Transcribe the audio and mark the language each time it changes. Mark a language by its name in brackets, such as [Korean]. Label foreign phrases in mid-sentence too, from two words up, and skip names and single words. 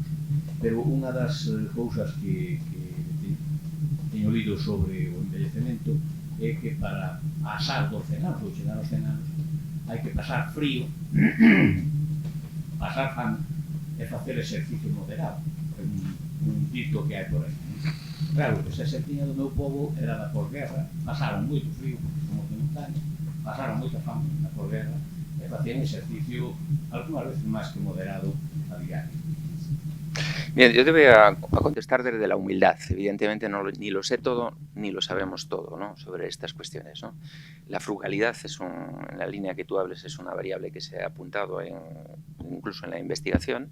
[Galician] Pero unha das cousas que teño lido sobre o envellecemento é que para pasar dos 100 anos ou chegar aos 100 anos hai que pasar frío, pasar fame e facer exercicio moderado. É un dito que hai por aí. Claro, esa xertiña do meu pobo era da posguerra, pasaron moito frío porque somos de montaña, pasaron moita fame na posguerra e facían exercicio algunhas veces máis que moderado a diario. [Spanish] Bien, yo te voy a contestar desde la humildad. Evidentemente ni lo sé todo, ni lo sabemos todo, ¿no? Sobre estas cuestiones, ¿no? La frugalidad en la línea que tú hables, es una variable que se ha apuntado incluso en la investigación.